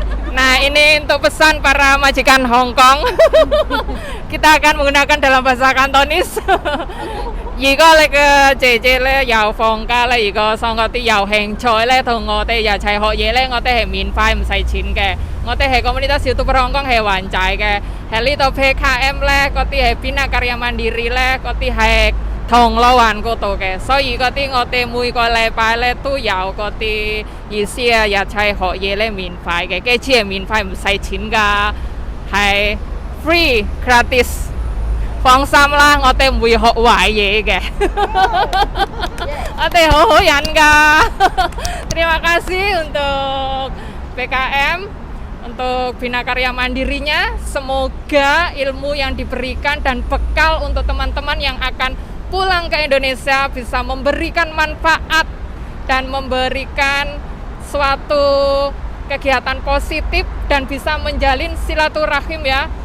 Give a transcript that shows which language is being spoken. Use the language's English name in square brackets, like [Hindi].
[Indonesian] Nah, ini untuk pesan para majikan Hongkong. Kita akan menggunakan dalam bahasa Kantonis. [Cantonese] 如果你嘅姐姐咧又放假咧，如果想嗰啲有興趣咧，同我哋一齊學嘢咧，我哋係免費唔使錢嘅。我哋係Komunitas YouTuber Hong Kong係還債嘅。喺呢度 PKM 咧，嗰啲係Bina Karya Mandiri 咧，嗰啲係銅鑼灣嗰度嘅。所以嗰啲我哋每個禮拜咧都有嗰啲意思啊，一齊學嘢咧免費嘅，機次係免費唔使錢㗎，係 free gratis。放心啦，我哋唔會學壞嘢嘅，我哋好好人噶。 [Indonesian] Terima kasih untuk PKM, untuk Bina Karya Mandirinya. Semoga ilmu yang diberikan dan bekal untuk teman-teman yang akan pulang ke Indonesia bisa memberikan manfaat dan memberikan suatu kegiatan positif dan bisa menjalin silaturahim ya.